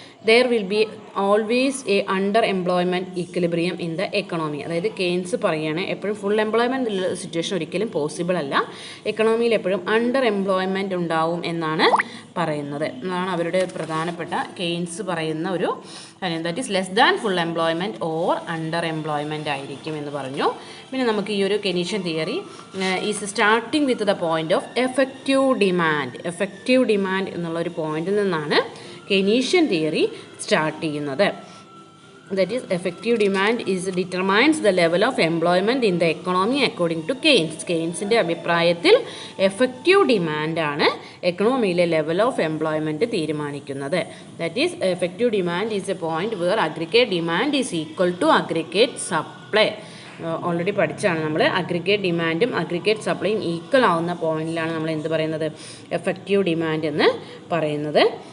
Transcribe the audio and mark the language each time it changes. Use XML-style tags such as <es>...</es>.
<en>There will be always a underemployment equilibrium in the economy.</en> <ml>അതായത് Keynes പറയുകയാണ് എപ്പോഴും full employment ഉള്ള situation ഒരിക്കലും പോസിബിൾ അല്ല, എക്കണോമിയിൽ എപ്പോഴും അണ്ടർ എംപ്ലോയ്മെൻറ്റ് ഉണ്ടാവും എന്നാണ് പറയുന്നത്. എന്നാണ് അവരുടെ പ്രധാനപ്പെട്ട കെയ്ൻസ് പറയുന്ന ഒരു കാര്യം.</ml> <en>that is less than full employment or under employment</en> <ml>ആയിരിക്കും എന്ന് പറഞ്ഞു. പിന്നെ നമുക്ക് ഈ ഒരു Keynesian theory</ml> <en>is starting with the point of</en> <ml>effective demand എന്നുള്ള ഒരു പോയിന്റിൽ നിന്നാണ് Keynesian theory സ്റ്റാർട്ട് ചെയ്യുന്നത്.</ml> <en>That is, effective demand determines the level of employment in the economy according to Keynes.</en> <ml>കെയ്ൻസിൻ്റെ അഭിപ്രായത്തിൽ എഫക്റ്റീവ് ഡിമാൻഡാണ് എക്കണോമിയിലെ ലെവൽ ഓഫ് എംപ്ലോയ്മെൻറ്റ് തീരുമാനിക്കുന്നത്.</ml> <en>That is, effective demand is a point where aggregate demand is equal to aggregate supply.</en> <ml>Already പഠിച്ചാണ് നമ്മൾ. Aggregate ഡിമാൻഡും aggregate സപ്ലൈയും equal ആവുന്ന പോയിന്റിലാണ് നമ്മൾ എന്ത് പറയുന്നത്, effective demand എന്ന് പറയുന്നത്.</ml>